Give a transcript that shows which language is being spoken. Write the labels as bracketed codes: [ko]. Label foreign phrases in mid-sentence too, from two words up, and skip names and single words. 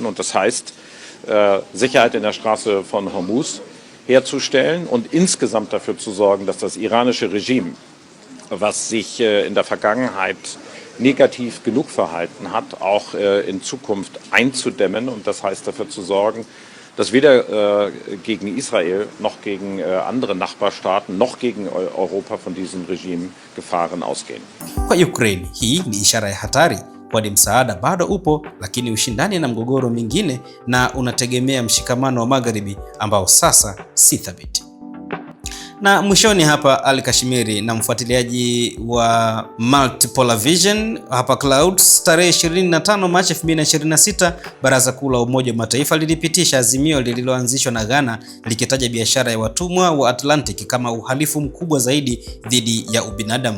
[de] Und das heißt, Sicherheit in der Straße von Hormuz herzustellen und insgesamt dafür zu sorgen, dass das iranische Regime, was sich in der Vergangenheit negativ genug verhalten hat, auch in Zukunft einzudämmen. Und das heißt, dafür zu sorgen, dass weder gegen Israel noch gegen andere Nachbarstaaten noch gegen Europa von diesem Regime Gefahren ausgehen. [sw] Kwa Ukraine, hii ni ishara ya hatari, kwani msaada bado upo, lakini ushindani na mgogoro mingine na unategemea mshikamano wa magharibi ambao sasa si thabiti. Na mwishoni hapa Ali Kashmiri na mfuatiliaji wa Multipolar Vision hapa Clouds, tarehe 25 Machi 2026, Baraza Kuu la Umoja wa Mataifa lilipitisha azimio lililoanzishwa na Ghana likitaja biashara ya watumwa wa Atlantic kama uhalifu mkubwa zaidi dhidi ya ubinadamu.